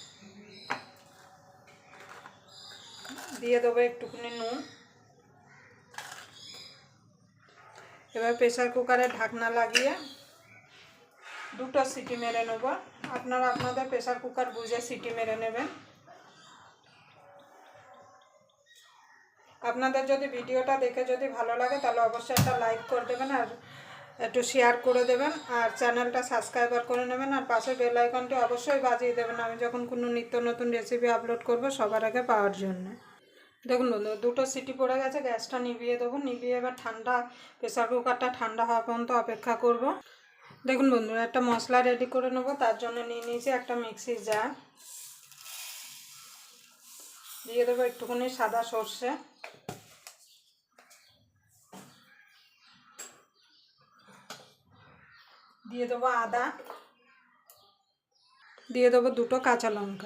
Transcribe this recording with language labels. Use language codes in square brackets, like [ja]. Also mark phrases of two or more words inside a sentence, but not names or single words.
[bn] দিয়ে দেব একটুখানি নুন। এবার [en] pressure cooker [bn] ঢাকনা লাগিয়ে দুটো সিটি মেরে নেব। আপনারা আপনাদের [en] pressure cooker [bn] বুঝে সিটি মেরে নেবেন। আপনাদের যদি ভিডিওটা দেখে যদি ভালো লাগে তাহলে অবশ্যই একটা লাইক করে দেবেন আর একটু শেয়ার করে দেবেন আর চ্যানেলটা সাবস্ক্রাইব করে নেবেন আর পাশে [en] bell icon [bn] অবশ্যই বাজিয়ে দেবেন আমি যখন কোনো নিত্য নতুন রেসিপি আপলোড করব সবার আগে পাওয়ার জন্য। দেখুন বন্ধু দুটো সিটি পড়ে গেছে, গ্যাসটা নিভিয়ে দেবো। নিভিয়ে এবার ঠান্ডা [en] pressure cooker [bn] ঠান্ডা হওয়া পর্যন্ত অপেক্ষা করব। দেখুন বন্ধু একটা মশলা রেডি করে নেব। তার জন্য নিয়ে নিয়েছি একটা মিক্সির জার। দিয়ে দেবো একটুখানি সাদা সরষে, দিয়ে দেবো আদা, দিয়ে দেবো দুটো কাঁচা লঙ্কা।